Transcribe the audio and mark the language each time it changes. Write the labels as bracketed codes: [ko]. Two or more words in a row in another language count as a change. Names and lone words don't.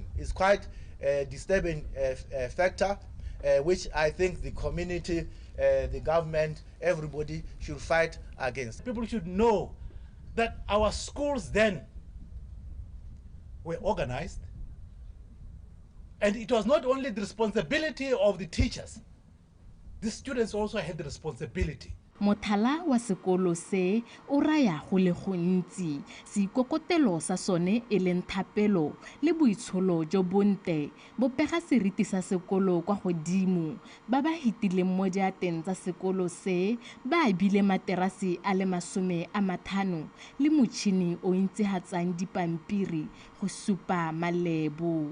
[en] It's quite a disturbing factor, which I think the community, the government, everybody should fight against. People should know that our schools then were organized, and it was not only the responsibility of the teachers, the students also had the responsibility. [tn] Mothala wa sekolo se o raya go le gontsi seikokotelo sa sone e leng thapelo le boitsholo jo bonte bo pega seriti sa sekolo kwa godimo ba ba hitileng mo diateng tsa sekolo se ba bile materasi a le 50 le motšhini o ntse hatsang dipampiri go supa malebo.